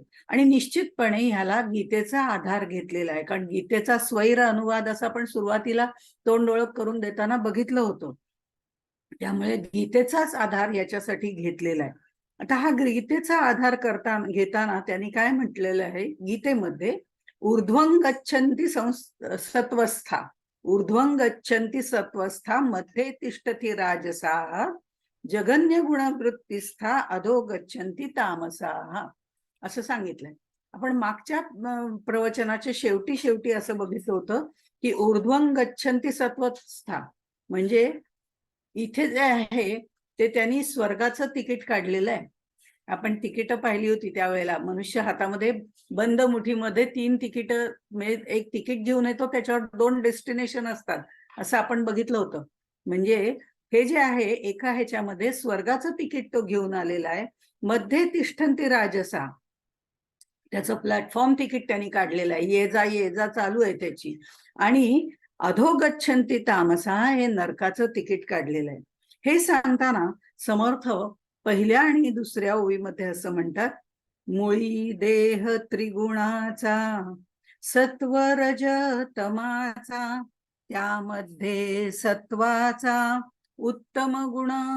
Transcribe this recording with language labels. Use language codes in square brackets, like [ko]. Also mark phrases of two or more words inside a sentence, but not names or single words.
[mr] आणि निश्चितपणे ह्याला गीतेचा आधार घेतलेला आहे, कारण गीतेचा स्वैर अनुवाद असा आपण सुरुवातीला तोंड ओळख करून देताना बघितलं होतं. त्यामुळे गीतेचाच आधार याच्यासाठी घेतलेला आहे. आता हा गीतेचा आधार घेताना त्यांनी काय म्हटलेलं आहे गीतेमध्ये, [sa] ऊर्ध्वं गच्छन्ति सत्वस्था, ऊर्ध्वं गच्छन्ति सत्वस्था मध्ये तिष्ठति राजसाः, जगन्य गुणवृत्तिस्था अधो गच्छन्ति तामसाः, [mr] असं सांगितलंय. आपण मागच्या प्रवचनाच्या शेवटी असं बघितलं होतं की [sa] ऊर्ध्वं गच्छन्ति सत्वस्था [mr] म्हणजे इथे जे आहे ते त्यांनी स्वर्गाचं तिकीट काढलेलं आहे. आपण तिकीट पाहिली होती त्यावेळेला, मनुष्य हातामध्ये बंद मुठीमध्ये 3 तिकीट, म्हणजे एक तिकीट घेऊन येतो त्याच्यावर 2 डेस्टिनेशन असतात असं आपण बघितलं होतं. म्हणजे हे जे आहे एका ह्याच्यामध्ये स्वर्गाचं तिकीट तो घेऊन आलेला आहे. [sa] मध्ये तिष्ठन्ति राजसा, [mr] त्याचं [en] platform ticket [mr] त्यांनी काढलेलं आहे, ये जा चालू आहे त्याची. आणि [sa] अधो गच्छन्ति तामसा [mr] हे नरकाचं तिकीट काढलेलं आहे. हे सांगताना समर्थ पहिल्या आणि दुसऱ्या ओळीमध्ये असं म्हणतात, मुळी देह त्रिगुणाचा सत्व रज तमाचा, त्यामध्ये सत्वाचा उत्तम गुण